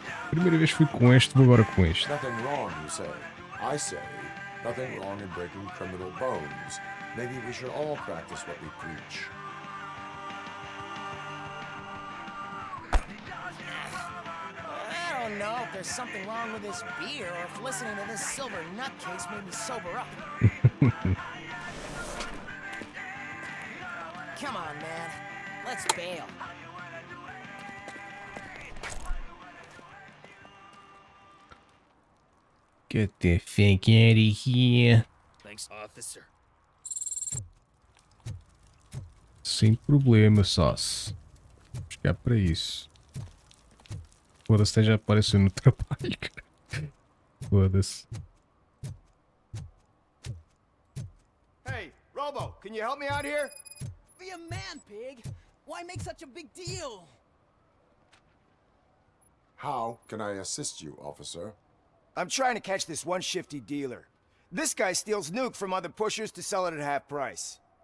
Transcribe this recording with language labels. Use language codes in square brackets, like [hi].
[pt] Primeira vez fui com este, vou agora com este. [en] Nothing wrong, you say. I say, nothing wrong in breaking criminal bones. Maybe we should all practice what we preach. I don't to know if there's something wrong with this beer or if listening to this silver nutcase made me sober up. Come on, man. Let's bail. Get the fuck out of here. Thanks, officer. [pt] Sem problema, sócio. Acho que é para isso. Foda-se, até já apareceu no trabalho, cara. Foda-se. [en] Hey, Robo, can you help me out here? Be a man, pig. Why make such a big deal? How can I assist you, officer? I'm trying to catch this one shifty dealer. This guy steals nuke from other pushers to sell it at half price.